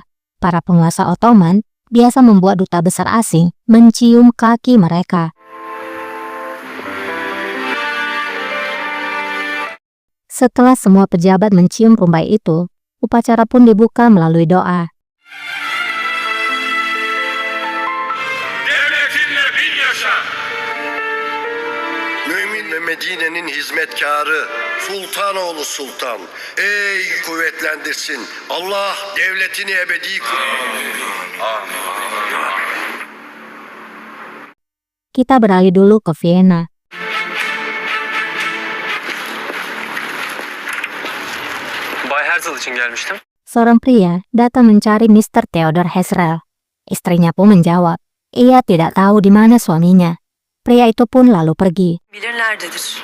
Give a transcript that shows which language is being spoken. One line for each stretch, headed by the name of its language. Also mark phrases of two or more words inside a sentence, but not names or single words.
Indonesian: Para penguasa Ottoman biasa membuat duta besar asing mencium kaki mereka." Setelah semua pejabat mencium rumbai itu, upacara pun dibuka melalui doa.
Turkish: Mümin ve Medine'nin hizmetkarı, Sultanoğlu Sultan. Ey kuvvetlendirsin. Allah devletini ebedi
Indonesian: Kita beralih dulu ke Vienna.
Turkish: Bay Herzl için gelmiştim.
Indonesian: Seorang pria datang mencari Mr. Theodor Herzl. Istrinya pun menjawab, ia tidak tahu di mana suaminya. Pria itu pun lalu pergi.
Turkish: Bilir nerededir.